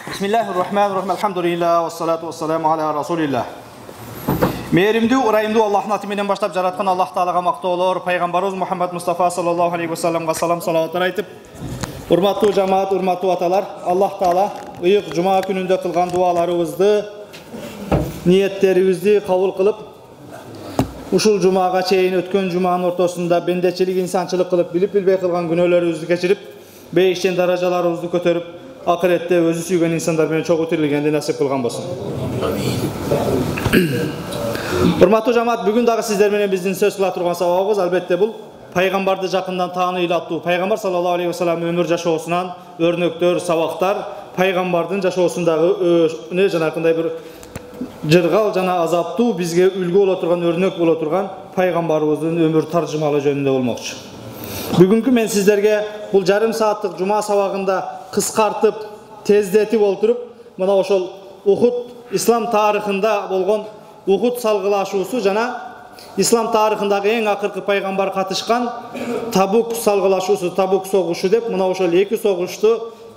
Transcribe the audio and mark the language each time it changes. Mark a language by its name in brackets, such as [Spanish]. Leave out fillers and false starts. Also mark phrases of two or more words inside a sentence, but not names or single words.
[Arabic] بسم الله الرحمن الرحيم. الحمد لله والصلاة والسلام على رسول الله. [Kyrgyz] Mehrimdүү, ырайымдуу Аллахтын аты менен баштап жараткан Аллах Таалага мактоолор, пайгамбарыбыз Мухаммад Мустафа [Arabic] صلى الله عليه وسلم [Kyrgyz] салам салаваттар айтып, урматтуу жамаат, урматтуу аталар, Аллах Таала ыйык жума күнүндө кылган дуаларыбызды, ниеттерибизди кабыл кылып, ушул жумага чейин өткөн жуманын ортосунда бендечилик, инсанчылык кылып, билип билбей кылган күнөөлөрүбүздү кечирип, бейиштен даражаларыбызды көтөрүп, акыретте өзү сүйгөн инсандар менен чогуу тирилгенди насип кылган болсун. Урматтуу жамаат, бүгүн дагы сиздер менен биздин сөз кыла турган сабабыбыз албетте бул пайгамбарды жакындан тааный аттуу. Пайгамбар [Arabic] صلى الله عليه وسلم [Kyrgyz] өмүр жашоосунан өрнөктөр, сабактар, пайгамбардын жашоосундагы жанакындай бир жыргал жана азаптуу бизге үлгү боло турган, өрнөк боло турган пайгамбарыбыздын өмүр таржымалы жөнүндө болмокчу. Бүгүнкү мен сиздерге бул жарым сааттык жума сабагында кыскартып, тездетип олтуруп, мына ошол Ухуд ислам тарыхында болгон Ухуд салгылашуусу жана ислам тарыхындагы эң акыркы пайгамбар катышкан Табук салгылашуусу, Табук согушу деп, мына ошол эки согушту